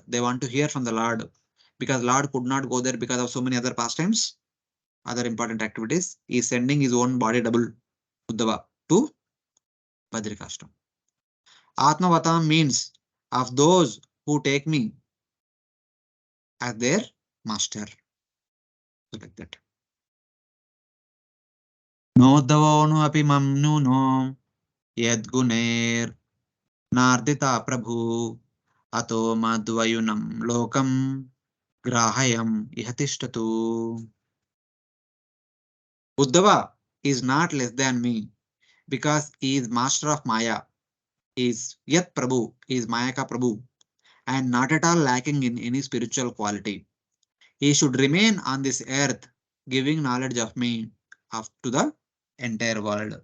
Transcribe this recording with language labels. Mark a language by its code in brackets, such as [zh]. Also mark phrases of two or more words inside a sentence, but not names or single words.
[en] They want to hear from the Lord because Lord could not go there because of so many other pastimes, other important activities. He is sending his own body double, Uddhava, to Badrikashrama. Atmavatam means of those who take me as their master. So like that. [sa] Nodhavo no api mamnu no yadguner nardita prabhu ato madvayunam lokam grahayam ihatishtatu. [en] Uddhava is not less than me because he is master of Maya. He is [sa] Yat Prabhu, [en] he is [sa] Mayaka Prabhu, [en] and not at all lacking in any spiritual quality. He should remain on this earth, giving knowledge of me to the entire world.